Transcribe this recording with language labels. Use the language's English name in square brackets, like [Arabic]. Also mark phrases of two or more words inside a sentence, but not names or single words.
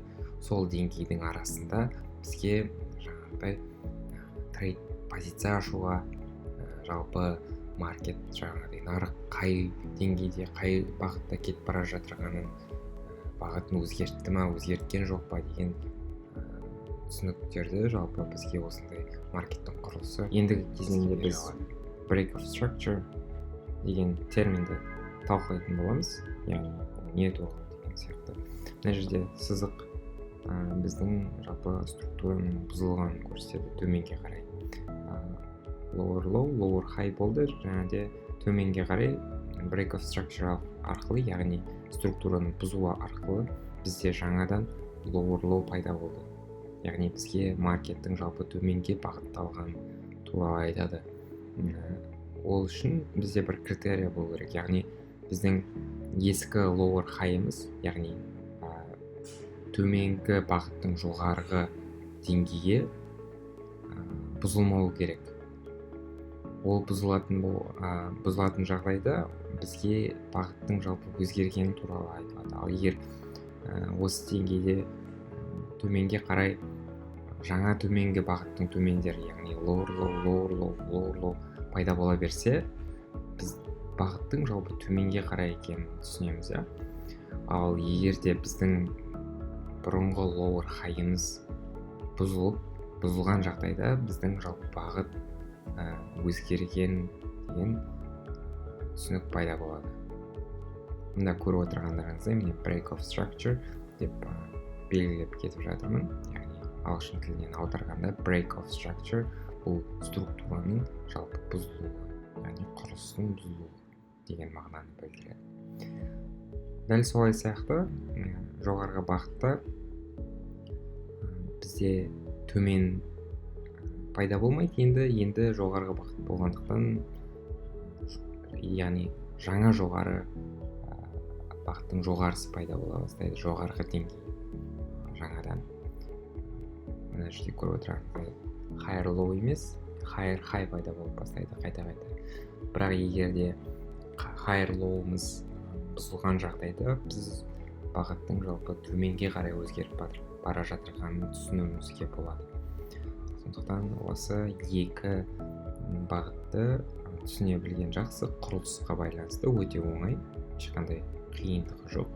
[Kazakh] Сол деңгейдің арасында бізге жаңағыдай трейд позиция ашуға, жалпы маркет жаңағыдай нарық қай деңгейде, қай бағытта кетіп бара жатырғанын, бағытын өзгертті ма, өзгерткен жоқ па деген түсініктерді жалпы бізге осындай маркеттің құрылысы. Ендігі кезеңде біз [English] break of structure [Kazakh] деген терминді талқылайтын боламыз, яғни не туралы деген сияқты. Мына жерде сызық біздің жалпы структураның бұзылғанын көрсетеді төменге қарай. [English] Lower low, lower high [Kazakh] болды, және де төменге қарай [English] break of structure [Kazakh] арқылы, яғни структураның бұзуы арқылы бізде жаңадан [English] lower low [Kazakh] пайда болды. Яғни бізге маркеттің жалпы төменге бағытталған туралы айтады. Ол үшін бізде бір критерия болу керек, яғни біздің ескі [English] lower high'ымыз, [Kazakh] яғни төменгі бағыттың жоғарғы деңгейі бұзылмауы керек. Ол бұзылатын жағдайда бізге бағыттың жалпы өзгергені туралы айтылады. Ал егер осы деңгейде төменге қарай жаңа төменгі бағыттың төмендері, яғни [English] lower low, lower low, lower low [Kazakh] пайда бола берсе, біз бағыттың жалпы төменге қарай екенін түсінеміз. Ал егер де біздің бұрынғы [English] lower high'ымыз [Kazakh] бұзылған жағдайда біздің жалпы бағыт өзгерген деген түсінік пайда болады. Мында көріп отырғандарыңыздай міне [English] break of structure [Kazakh] деп белгілеп кетіп жатырмын. Яғни ағылшын тілінен аударғанда [English] break of structure [Kazakh] бұл структураның жалпы бұзылуы, яғни құрылыстың бұзылуы деген мағынаны білдіреді. Дәл солай сияқты жоғарғы бағытта бізде төмен пайда болмайды, енді жоғарғы бағыт болғандықтан, яғни жаңа жоғары бағыттың жоғарысы пайда бола бастайды, жоғарғы деңгей жаңадан. Мына жерде көріп отырғанымыздай [English] higher low [Kazakh] емес, [English] higher high [Kazakh] пайда болып бастайды қайта-қайта. Бірақ егер де [English] higher low'ымыз [Kazakh] бұзылған жағдайда біз бағыттың жалпы төменге қарай өзгеріп бара жатырғанын түсінуімізге болады. Сондықтан осы екі бағытты түсіне білген жақсы, құрылысқа байланысты өте оңай, ешқандай қиындығы жоқ.